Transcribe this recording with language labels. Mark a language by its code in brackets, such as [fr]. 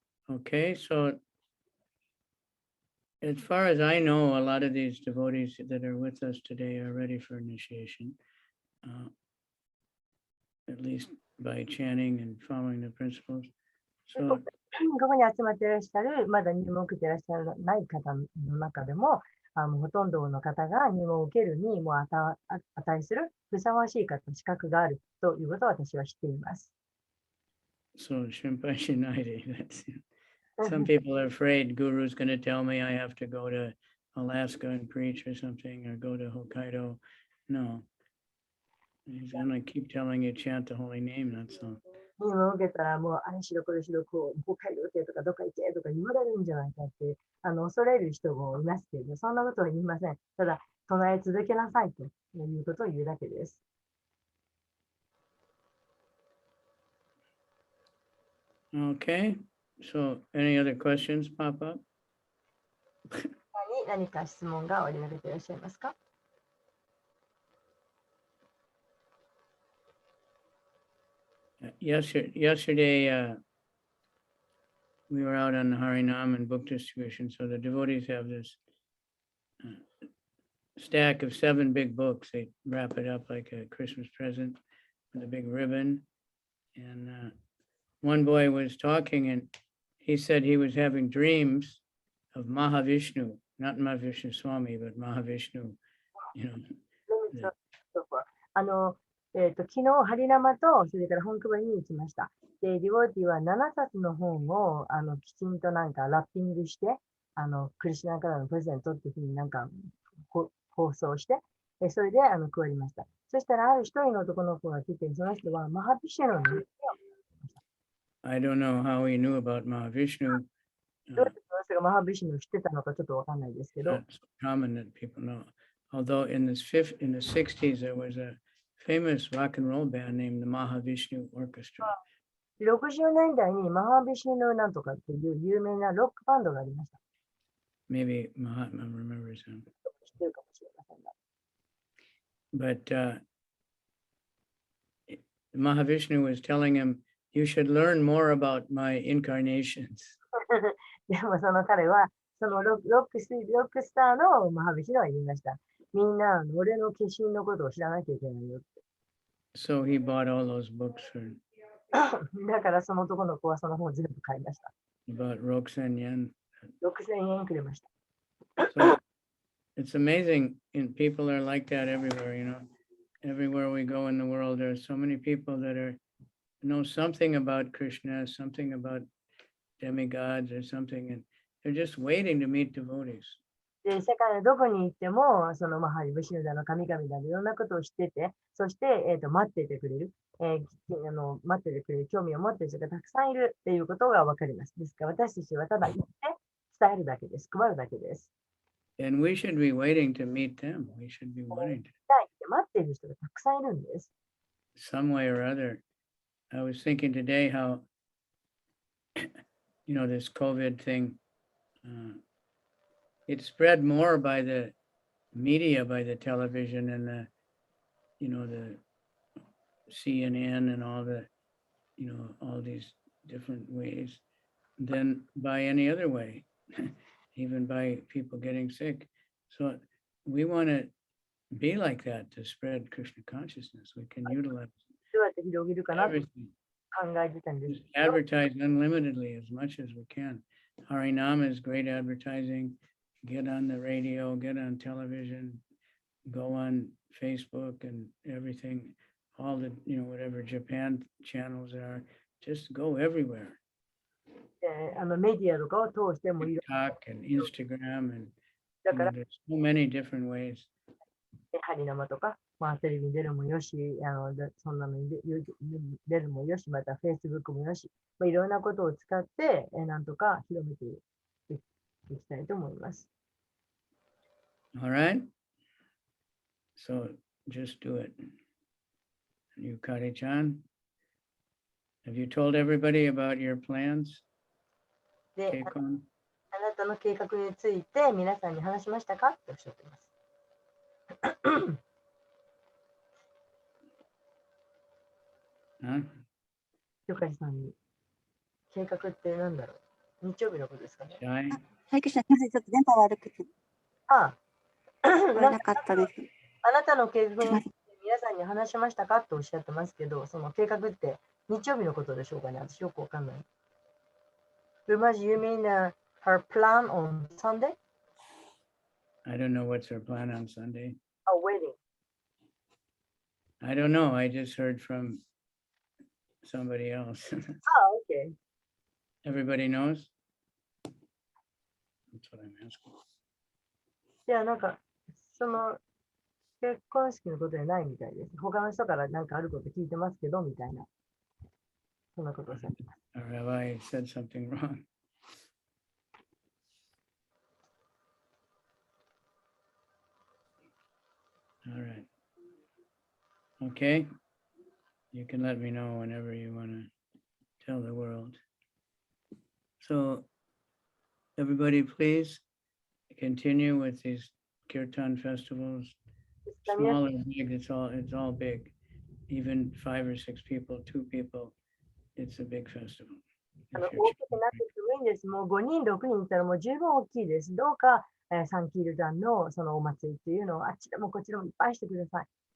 [en] Okay, so as far as I know, a lot of these devotees that are with us today are ready for initiation, at least by chanting and following the principles. [ja] こ [en] So [ja] こに集まっていらっしゃる、まだ入門を受けていらっしゃらない方の中でも、ほとんどの方が入門を受けるにも値するふさわしい方、資格があるということを私は知っています。 [en] So Shrimpai Shinai, that's some people are afraid Guru's going to tell me I have to go to Alaska and preach or something, or go to Hokkaido. No, he's going to keep telling you chant the holy name. That's all. [ja] 入門を受けたら、もう、あれしろこれしろ、こう、北海道行けとか、どっか行けとか言われるんじゃないかって、恐れる人もいますけど、そんなことは言いません。ただ、唱え続けなさいということを言うだけです。 [en] Okay, so any other questions pop up? [ja] 何か質問がおありになっていらっしゃいますか？ [en] Yesterday, we were out on the Harinam and book distribution. So the devotees have this stack of 7 big books. They wrap it up like a Christmas present with a big ribbon. And one boy was talking and he said he was having dreams of Mahavishnu, not Mahavishnu Swami, but Mahavishnu, you know. [ja] 昨日、ハリナマと、それから本配りに行きました。で、ディボーティは7冊の本をきちんとなんかラッピングして、クリシュナからのプレゼントっていうふうになんか放送して、それで配りました。そしたら、ある一人の男の子が来て、その人はマハビシュの [en] I don't know how he knew about Mahavishnu. [ja] どうやってその人がマハビシュヌを知ってたのかちょっとわかんないですけど、 [en] Not so common that people know. Although in the 60s there was a famous rock and roll band named the Mahavishnu Orchestra. [ja] 60年代にマハビシュヌなんとかっていう有名なロックバンドがありました。 [en] Maybe Mahatma remembers him. [ja] 知ってるかもしれませんが。 [en] But Mahavishnu was telling him, you should learn more about my incarnations. [ja] でもその彼は、そのロックスターのマハビシュヌは言いました。みんな、俺の化身のことを知らなきゃいけないよって。 [en] So he bought all those books for [ja] だからその男の子はその本を全部買いました。 [en] about Roxanne Yen. [ja] 6000円くれました。 [en] So it's amazing, and people are like that everywhere, you know. Everywhere we go in the world, there are so many people that know something about Krishna, something about demigods or something, and they're just waiting to meet devotees. [ja] で、世界のどこに行っても、そのマハリブシヌだの神々だのいろんなことを知ってて、そして、待っていてくれる、待っていてくれる、興味を持っている人がたくさんいるっていうことがわかります。ですから私たちはただ行って伝えるだけです。配るだけです。 [en] And we should be waiting to meet them. We should be wanting to, [ja] 待っている人がたくさんいるんです。 [en] some way or other. I was thinking today how, you know, this COVID thing, it spread more by the media, by the television and the, you know, the CNN and all the, you know, all these different ways than by any other way, even by people getting sick. So we want to be like that to spread Krishna consciousness. We can utilize [ja] どうやって広げるかなと [en] everything. [ja] 考えてたんです [en] Just [ja] けど、 [en] advertise unlimitedly as much as we can. Harinam is great advertising. Get on the radio, get on television, go on Facebook and everything, all the, you know, whatever Japan channels are, just go everywhere. [ja] メディアとかを通してもいい。 [en] TikTok and Instagram and [ja] だ [en] you [ja] か [en] know, [ja] ら、 [en] there's so many different ways. [ja] ハリナマとか、まあ、テレビに出るもよし、そんなのに出るもよし、また Facebook もよし、まあ、いろんなことを使って、なんとか広めていきたいと思います。 [en] All right. So just do it. You, Kari-chan, have you told everybody about your plans? [ja] で、 Keikon? あなたの計画について皆さんに話しましたかっておっしゃっています。 Huh? ヨカジさんに計画って何だろう、日曜日のことですかね。 Shy? はい、クリスナ、すみません、ちょっと電波悪くてああ、聞こえなかったです。あなたの計画について皆さんに話しましたかとおっしゃってますけど、その計画って日曜日のことでしょうかね。私よくわかんない。 [en] Rumaj, you mean her plan on Sunday? I don't know what's her plan on Sunday. A wedding. I don't know. I just heard from somebody else. [ja] ああ、OK。 [en] Everybody knows? That's what I'm asking. [ja] じゃあなんか、その結婚式のことじゃないみたいです。他の人からなんかあること聞いてますけど、みたいな。そんなことをおっしゃってます。 [en] Or have I said something wrong? All right. Okay. You can let me know whenever you want to tell the world. So everybody, please continue with these kirtan festivals. [ja] ですから皆さん [en] Small or big, it's all big. Even 5 or 6 people, 2 people, it's a big festival. [ja] 大 [en] If [ja] き [en] you're [ja] くなっていてもいいんです。もう5人、6人いたらもう十分大きいです。どうか、サンキールダンのそのお祭りっていうのをあっちでもこっちでもいっぱいしてください。